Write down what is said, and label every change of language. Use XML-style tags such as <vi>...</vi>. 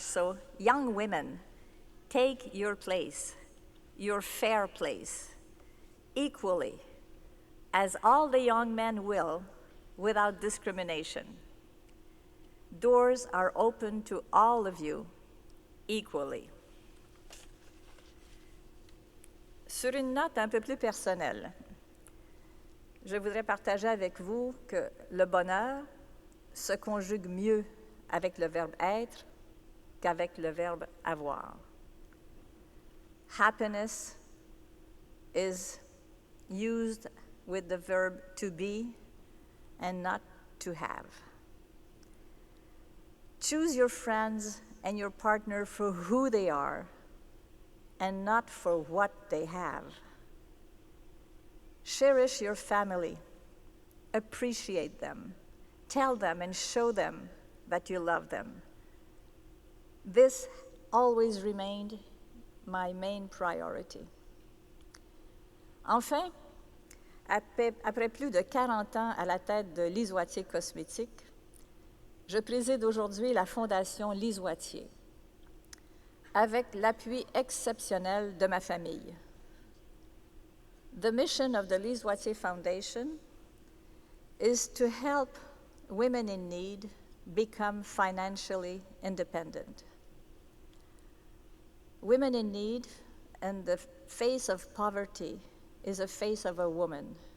<en>So, young women, take your place, your fair place, equally, as all the young men will, without discrimination. Doors are open to all of you equally.</en> <fr>Sur une note un peu plus personnelle, je voudrais partager avec vous que le bonheur se conjugue mieux avec le verbe être qu'avec le verbe avoir.</fr> <en>Happiness is used with the verb to be and not to have. Choose your friends and your partner for who they are and not for what they have. Cherish your family, appreciate them, tell them and show them that you love them. This always remained my main priority.</en> <fr>Enfin, après plus de 40 ans à la tête de Lise Watier Cosmétiques, je préside aujourd'hui la Fondation Lise Watier, avec l'appui exceptionnel de ma famille.</fr> <en>The mission of the Lise Watier Foundation is to help women in need become financially independent. Women in need and the face of poverty is a face of a woman.</en>